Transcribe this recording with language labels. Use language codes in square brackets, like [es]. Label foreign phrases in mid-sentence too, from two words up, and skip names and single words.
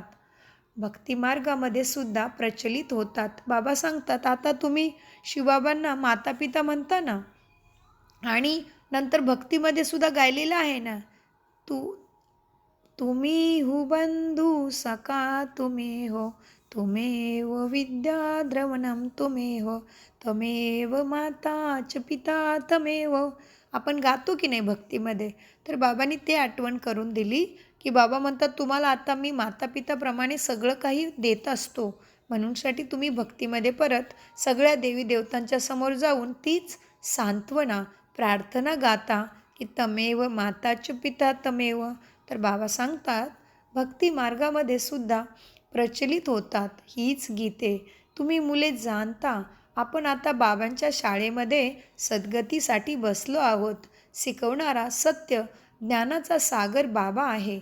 [mr] भक्तिमार्गामध्ये सुद्धा प्रचलित होतात. बाबा सांगतात आता तुम्ही शिवबाबांना मातापिता म्हणता ना, आणि नंतर भक्तीमध्ये सुद्धा गायलेलं आहे ना, तुम्ही हु बंधू सखा तुम्ही हो, [sa] तुमेव विद्या द्रवणम तुमेव, तमेव माता च पिता तमेव. [mr] आपण गातो की नाही भक्तीमध्ये. तर बाबांनी ते आठवण करून दिली की बाबा म्हणतात तुम्हाला आता मी मातापिताप्रमाणे सगळं काही देत असतो. म्हणूनसाठी तुम्ही भक्तीमध्ये परत सगळ्या देवी देवतांच्या समोर जाऊन तीच सांत्वना प्रार्थना गाता की [sa] तमेव माताच पिता तमेव. [mr] तर बाबा सांगतात भक्ती मार्गामध्ये सुद्धा प्रचलित होतात हीच गीते. तुम्ही मुले जाणता आपण आता बाबांच्या शाळेमध्ये सद्गतीसाठी बसलो आहोत. शिकवणारा सत्य ज्ञानाचा सागर बाबा आहे.